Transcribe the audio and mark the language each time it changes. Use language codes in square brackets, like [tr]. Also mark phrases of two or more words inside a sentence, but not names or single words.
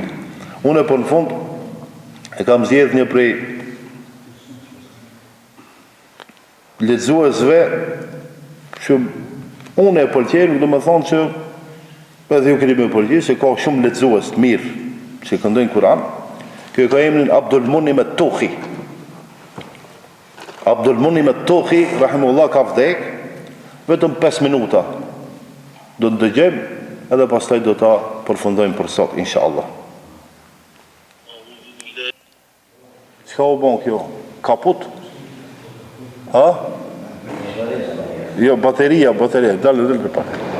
[sq] Unë për në fund e kam zgjedh një prej lexuesve që unë e pëlqej, do të thonë që edhe ju keni më pëlqej se ka shumë lexues të mirë që këndojnë Kur'an. Ky ka emrin Abdul Munim at-Tuhi. Abdul Munim at-Tuhi rahimullah ka vdek, vetëm 5 minuta do të dëgjojmë edhe pastaj do ta përfundojmë për sot inshallah. Çka u bën kjo? Kaput? Ha? Jo, bateria, dalë pak.